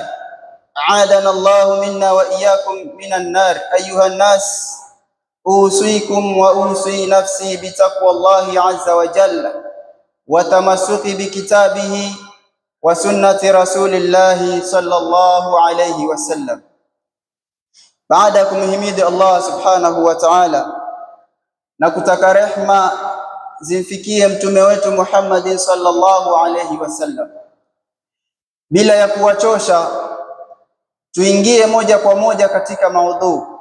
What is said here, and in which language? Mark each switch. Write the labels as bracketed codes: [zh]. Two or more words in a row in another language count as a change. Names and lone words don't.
[ar] أعاذنا الله منا وإياكم من النار. أيها الناس أوصيكم وأوصي نفسي بتقوى الله عز وجل وتمسك بكتابه وسنة رسول الله صلى الله عليه وسلم. [sw] Baada ya kumhimidi [ar] الله سبحانه وتعالى [sw] na kutaka rehma zimfikie mtume wetu Muhammad [ar] صلى الله عليه وسلم, [sw] bila ya kuwachosha tuingie moja kwa moja katika maudhu.